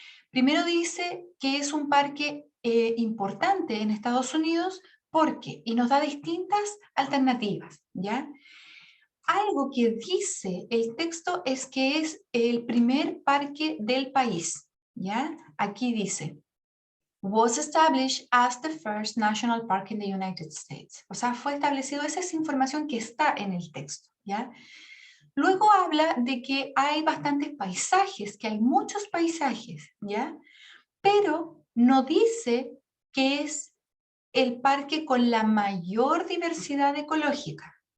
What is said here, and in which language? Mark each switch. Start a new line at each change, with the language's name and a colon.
Spanish: Primero dice que es un parque importante en Estados Unidos porque, y nos da distintas alternativas, ¿ya? Algo que dice el texto es que es el primer parque del país, ¿ya? Aquí dice,
English: was established as the first national park in the United States.
Spanish: O sea, fue establecido, esa es información que está en el texto, ¿ya? Luego habla de que hay bastantes paisajes, que hay muchos paisajes, ¿ya? Pero no dice que es el parque con la mayor diversidad ecológica.